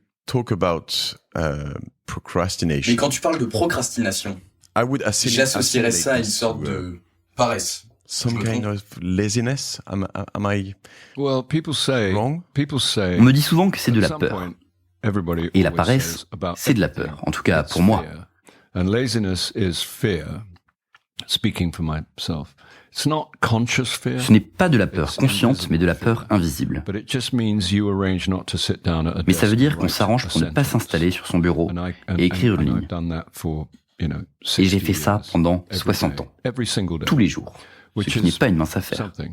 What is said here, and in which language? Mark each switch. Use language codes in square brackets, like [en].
[fr] Mais quand tu parles de procrastination, j'associerais ça à une sorte de paresse. [en] Some kind of laziness? Am I Well, people say, wrong? [fr] On me dit souvent que c'est de la peur. Et la paresse, c'est de la peur, en tout cas pour moi. [en] And laziness is fear, speaking for myself. It's not conscious fear. [fr] Ce n'est pas de la peur consciente, mais de la peur invisible. Mais ça veut dire qu'on s'arrange pour ne pas s'installer sur son bureau et écrire une ligne. Et j'ai fait ça pendant 60 ans, tous les jours. Ce qui n'est pas une mince affaire.